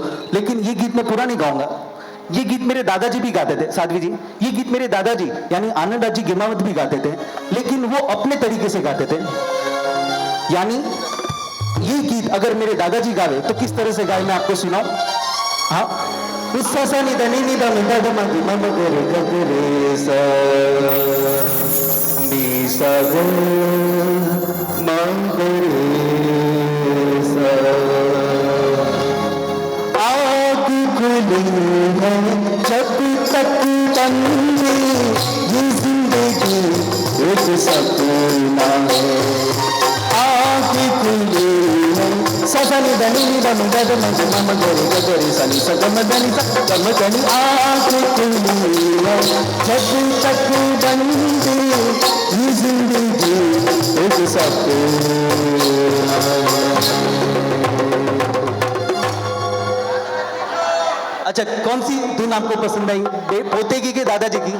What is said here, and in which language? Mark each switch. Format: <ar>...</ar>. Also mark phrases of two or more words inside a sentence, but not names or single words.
<hi>लेकिन ये गीत मैं पूरा नहीं गाऊंगा। ये गीत मेरे दादाजी भी गाते थे, साध्वी जी। ये गीत मेरे दादाजी यानी आनंद जी गेमावत भी गाते थे, लेकिन वो अपने तरीके से गाते थे। यानी ये गीत अगर मेरे दादाजी गावे तो किस तरह से गाए मैं आपको सुनाऊं। हाँ, सा नि दा नि नि दा म दा म म म ग रे ग ग रे सा नि सा ग म ग रे सा। आग खुली है जब तक बंदे ये जिंदगी एक सपना है, आग खुली है। सा नि दा नि नि दा म दा दा म ग म ग रे ग ग रे सा नि सा ग म दा नि सा ग म दा नि। आग खुली है जब तक बंदे ये जिंदगी एक सपना है। अच्छा, कौन सी धुन आपको पसंद आई, पोते की दादाजी की?</hi>